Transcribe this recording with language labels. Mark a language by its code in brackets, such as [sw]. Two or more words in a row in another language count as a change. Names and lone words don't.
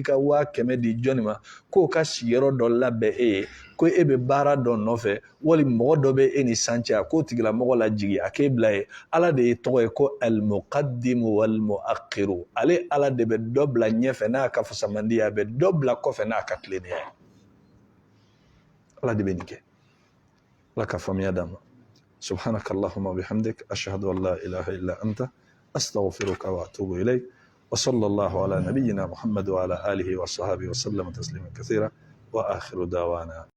[bm] ka 100,000 di jɔnni ma k'o ka sigiyɔrɔ dɔ labɛn e ye ko e bɛ baara dɔ nɔfɛ wali mɔgɔ dɔ bɛ e ni san cɛ k'o tigilamɔgɔ lajigi a k'e bila ye ala de ye tɔgɔ ye ko [ar] المقدم والمؤخر [bm] ale ala de bɛ dɔ bila ɲɛfɛ n'a ka fusamandi ye a bɛ dɔ bila kɔfɛ n'a ka tilennenya ye ala de bɛ nin kɛ ala ka faamuya d'an ma [ar] سبحانك اللهم وبحمدك أشهد أن لا إله إلا أنت أستغفرك وأتوب إليك وصلى الله على نبينا محمد وعلى آله وصحبه وسلم تسليما كثيرا وآخر دعوانا